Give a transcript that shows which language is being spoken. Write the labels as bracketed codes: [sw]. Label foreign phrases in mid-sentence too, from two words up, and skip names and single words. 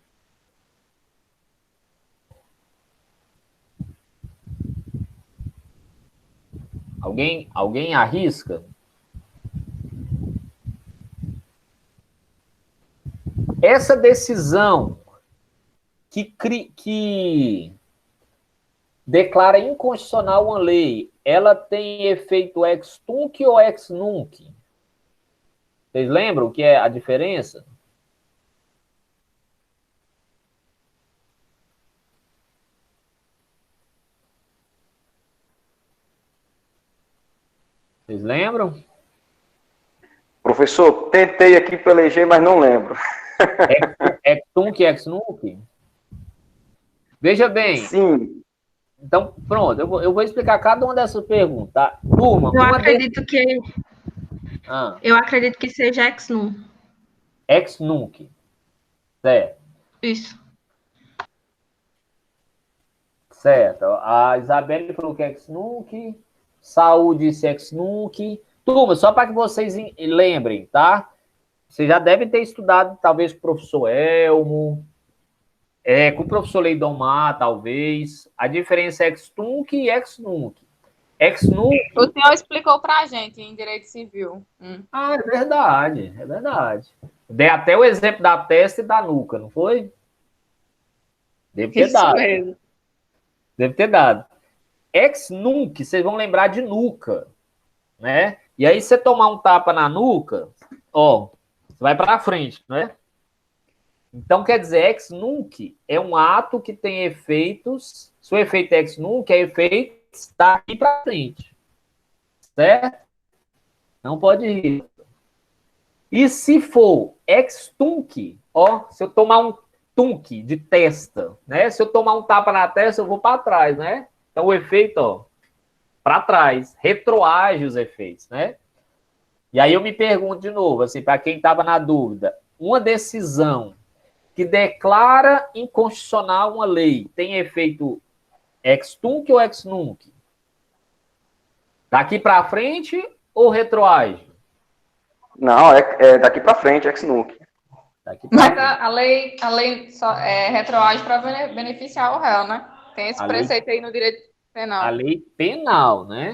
[pt] Alguém arrisca? Essa decisão que declara inconstitucional uma lei, ela tem efeito [la] ex tunc [pt] ou [la] ex nunc? [pt] Vocês lembram o que é a diferença? Vocês lembram? Professor, tentei aqui pelejar, mas não lembro. [la] Ex tunc e ex nunc? [pt] Veja bem. Sim. Então, pronto, eu vou explicar cada uma dessas perguntas, tá? Turma, eu acredito que seja [la] ex nunc. Ex nunc. [pt] Certo. Isso. Certo. A Isabelle falou que é [la] ex nunc, [pt] Saúl disse [la] ex nunc. [pt] Turma, só para que vocês lembrem, tá? Vocês já devem ter estudado, talvez, com o professor Elmo, com o professor Leidomar, talvez. A diferença é [la] ex tunc [pt] e [la] ex nunc. Ex nunc... [pt] O senhor explicou para a gente em Direito Civil. Ah, é verdade, é verdade. Dei até o exemplo da testa e da nuca, não foi? Deve ter dado. Mesmo. Deve ter dado. [la] Ex nunc, [pt] vocês vão lembrar de nuca, né? E aí, você tomar um tapa na nuca, ó, você vai para frente, né? Então, quer dizer, [la] ex nunc [pt] é um ato que tem efeitos. Se o efeito é [la] ex nunc, [pt] é efeito daqui para frente. Certo? Não pode ir. E se for [la] ex tunc, [pt] ó, se eu tomar um tunc de testa, né? Se eu tomar um tapa na testa, eu vou para trás, né? Então, o efeito, ó, para trás, retroage os efeitos, né? E aí eu me pergunto de novo, assim, para quem estava na dúvida, uma decisão que declara inconstitucional uma lei tem efeito [la] ex tunc [pt] ou [la] ex nunc? [pt] Daqui para frente ou retroage? Não, é daqui para frente, [la] ex nunc. [pt] Mas a lei só retroage para beneficiar o réu, né? Tem esse preceito aí no direito penal. A lei penal, né?